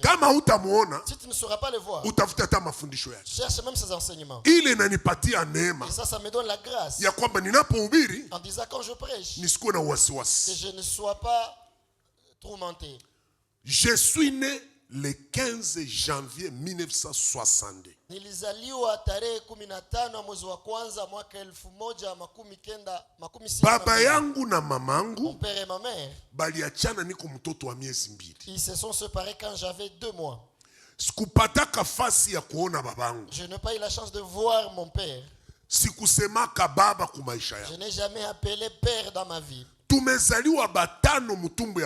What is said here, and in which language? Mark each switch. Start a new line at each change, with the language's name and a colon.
Swahili: Kama hutamuona,
French: Si tu ne sauras pas le voir,
Swahili: utafuta hata mafundisho yake.
French: cherche même ses enseignements.
Swahili: Ile inanipatia neema
French: Et ça me donne la grâce
Swahili: ya kwamba ninapohubiri
French: en disant quand je prêche,
Swahili: nisikuwe na
French: que
Swahili: wasiwasi.
French: je ne sois pas tourmenté. Je suis né le 15 janvier 1962.
Swahili: Nilizaliwa tarehe 15 mwezi wa kwanza mwaka 1960. Baba yangu na
French: Mon
Swahili: mamangu
French: père et ma mère,
Swahili: baliachana niko mtoto wa miezi mbili.
French: ils se sont séparés quand j'avais 2 mois.
Swahili: Sikupataka fasi ya kuona babangu,
French: Je n'ai pas eu la chance de voir mon père.
Swahili: sikusemaka baba ku maisha
French: Je
Swahili: yangu.
French: n'ai jamais appelé père dans ma vie.
Swahili: Tumezaliwa batano mutumbu ya